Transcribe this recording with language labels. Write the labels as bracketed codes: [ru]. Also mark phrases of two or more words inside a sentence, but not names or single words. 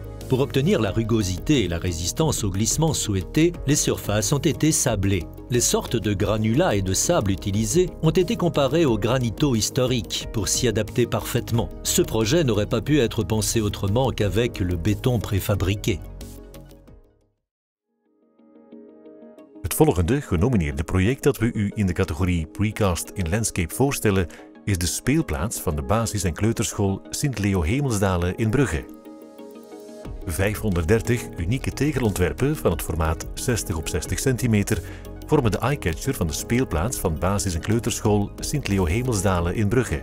[fr] Pour obtenir la rugosité et la résistance au glissement souhaité, les surfaces ont été sablées. Les sortes de granulats et de sable utilisés ont été comparés au granito historique pour s'y adapter parfaitement. Ce projet n'aurait pas pu être pensé autrement qu'avec le béton préfabriqué. [nl] Het volgende genomineerde project dat we u in de categorie Precast in Landscape voorstellen is de speelplaats van de basis- en kleuterschool Sint-Leo Hemelsdale in Brugge. 530 unieke tegelontwerpen van het formaat 60 op 60 centimeter vormen de eyecatcher van de speelplaats van basis- en kleuterschool Sint-Leo Hemelsdale in Brugge.